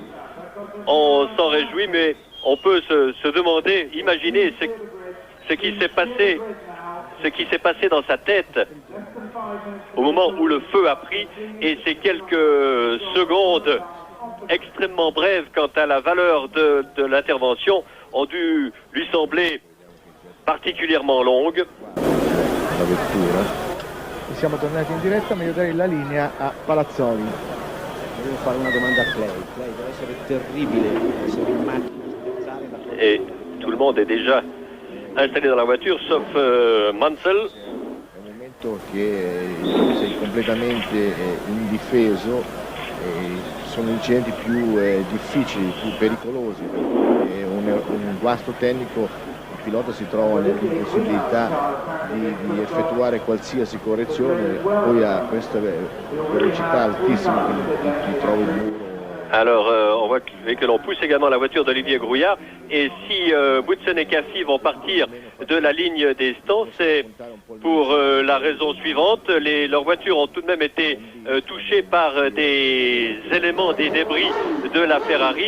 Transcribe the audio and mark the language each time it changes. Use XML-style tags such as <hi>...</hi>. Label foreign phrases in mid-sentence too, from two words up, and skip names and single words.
<fr>On s'en réjouit, mais on peut se demander, imaginer ce qui s'est passé dans sa tête au moment où le feu a pris, et ces quelques secondes extrêmement brèves quant à la valeur de l'intervention ont dû lui sembler particulièrement longues.</fr> <it>La vettura. E siamo tornati in diretta, ma io darei la linea a Palazzoli. Devo fare una domanda a Clay. Clay, deve essere terribile essere in macchina.</it> <fr>Et tout le monde est déjà installé dans la voiture, sauf Mansell.</fr> <it>È un momento che sei completamente indifeso, sono incidenti più difficili, più pericolosi, è un guasto tecnico. Il pilota si trova nell'impossibilità di effettuare qualsiasi correzione, poi a questa velocità altissima ti trovi il muro.</it> <fr>Alors, on voit que l'on pousse également la voiture d'Olivier Grouillard. Et si Boutsen et Caffi vont partir de la ligne des stands, c'est pour la raison suivante. Leurs voitures ont tout de même été touchées par des éléments, des débris de la Ferrari.</fr>